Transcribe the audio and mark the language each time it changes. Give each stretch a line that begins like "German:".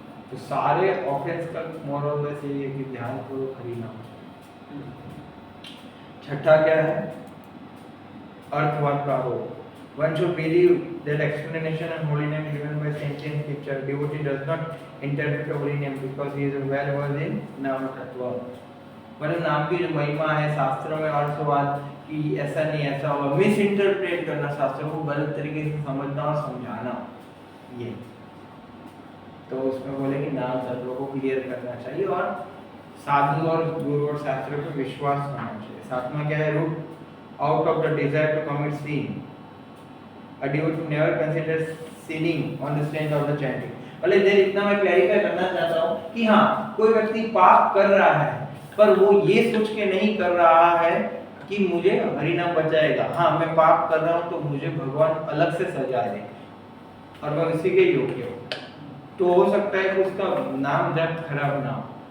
Hindi: तो सारे ऑफेंस का मोरल बस यही है कि ध्यान पूर्वक हरि नाम। छठा क्या है, अर्थवाद का आरोप।
English: One should believe that explanation and holy name given by sentient scripture. Devotee does not interpret a holy name because he is well versed in नाम तत्व।
Hindi: मतलब नाम की जो महिमा है शास्त्रों में अर्थवाद कि ऐसा नहीं ऐसा होगा, मिस इंटरप्रेट करना, शास्त्रों को गलत तरीके से समझना और समझाना, ये तो उसमें बोले कि नाम तत्व को क्लियर करना चाहिए, और साधु और गुरु और शास्त्रों पर विश्वास होना चाहिए। सातवां क्या है,
English: Root out of the desire to commit sin. A devotee never considers sinning on the strength of the chanting.
Hindi: भले देर इतना मैं क्लैरिफाई करना चाहता हूँ कि हाँ कोई व्यक्ति पाप कर रहा है, पर वो ये सोच के नहीं कर रहा है कि मुझे हरि नाम बचाएगा। हाँ मैं पाप कर रहा हूँ तो मुझे भगवान अलग से सजा दे और मैं उसी के योग्य हूँ, तो हो सकता है कि उसका नाम जब खराब ना हो।